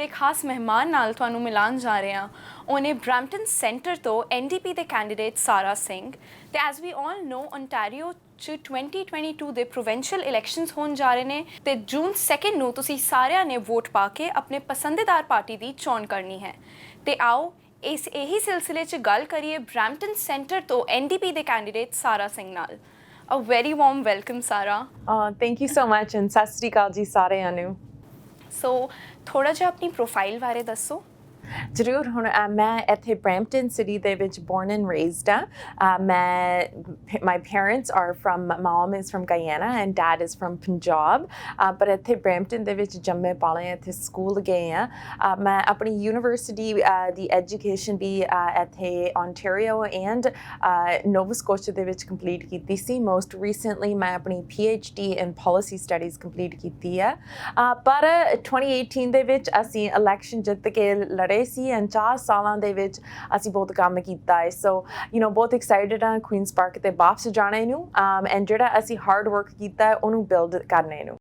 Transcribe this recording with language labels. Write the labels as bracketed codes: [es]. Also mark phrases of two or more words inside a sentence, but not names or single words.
[pa] ਖਾਸ ਮਹਿਮਾਨ ਨਾਲ ਤੁਹਾਨੂੰ ਮਿਲਾਉਣ ਜਾ ਰਹੇ ਹਾਂ ਉਹਨੇ ਬ੍ਰੈਂਪਟਨ ਸੈਂਟਰ ਤੋਂ NDP ਦੇ ਕੈਂਡੀਡੇਟ ਸਾਰਾ ਸਿੰਘ ਤੇ [en] as we all know [pa] ਓਨਟਾਰੀਓ 'ਚ 2022 ਦੇ [en] provincial elections [pa] ਹੋਣ ਜਾ ਰਹੇ ਨੇ ਤੇ ਜੂਨ 2 ਨੂੰ ਤੁਸੀਂ ਸਾਰਿਆਂ ਨੇ ਵੋਟ ਪਾ ਕੇ ਆਪਣੇ ਪਸੰਦੀਦਾਰ ਪਾਰਟੀ ਦੀ ਚੋਣ ਕਰਨੀ ਹੈ ਤੇ ਆਓ ਇਸ ਇਹੀ ਸਿਲਸਿਲੇ 'ਚ ਗੱਲ ਕਰੀਏ ਬ੍ਰੈਂਪਟਨ ਸੈਂਟਰ ਤੋਂ NDP ਦੇ ਕੈਂਡੀਡੇਟ ਸਾਰਾ ਸਿੰਘ ਨਾਲ। [en] a very warm welcome ਸਾਰਾ। thank you so much and [pa] ਸਤਿ ਸ਼੍ਰੀ ਅਕਾਲ ਜੀ ਸਾਰਿਆਂ ਨੂੰ। ਸੋ ਥੋੜ੍ਹਾ ਜਿਹਾ ਆਪਣੀ ਪ੍ਰੋਫਾਈਲ ਬਾਰੇ ਦੱਸੋ। ਜ਼ਰੂਰ। ਹੁਣ ਮੈਂ ਇੱਥੇ ਬ੍ਰੈਂਪਟਨ ਸਿਟੀ ਦੇ ਵਿੱਚ [en] born and raised [pa] ਹਾਂ। [en] my parents are from, mom is from Guyana and dad is from Punjab, but [pa] ਇੱਥੇ ਬ੍ਰੈਂਪਟਨ ਦੇ ਵਿੱਚ ਜੰਮੇ ਪਾਲੇ ਇੱਥੇ ਸਕੂਲ ਗਏ ਹਾਂ। ਮੈਂ ਆਪਣੀ ਯੂਨੀਵਰਸਿਟੀ ਦੀ ਐਜੂਕੇਸ਼ਨ ਵੀ ਇੱਥੇ Ontario and Nova Scotia ਦੇ ਵਿੱਚ ਕੰਪਲੀਟ ਕੀਤੀ ਸੀ। [en] most recently [pa] ਮੈਂ ਆਪਣੀ [en] PhD in policy studies [pa] ਕੰਪਲੀਟ ਕੀਤੀ ਹੈ। ਪਰ 2018 ਦੇ ਵਿੱਚ ਅਸੀਂ ਇਲੈਕਸ਼ਨ ਜਿੱਤ ਕੇ ਲੜੇ ਸੀ ਐਂਡ 4 ਸਾਲਾਂ ਦੇ ਵਿੱਚ ਅਸੀਂ ਬਹੁਤ ਕੰਮ ਕੀਤਾ ਹੈ। ਸੋ ਬਹੁਤ ਐਕਸਾਈਟਡ ਹਾਂ ਕੁਈਨਸ ਪਾਰਕ ਤੇ ਵਾਪਸ ਜਾਣੇ ਨੂੰ ਐਂਡ ਜਿਹੜਾ ਅਸੀਂ [en] hard work [pa] ਕੀਤਾ ਉਹਨੂੰ ਬਿਲਡ ਕਰਨੇ ਨੂੰ।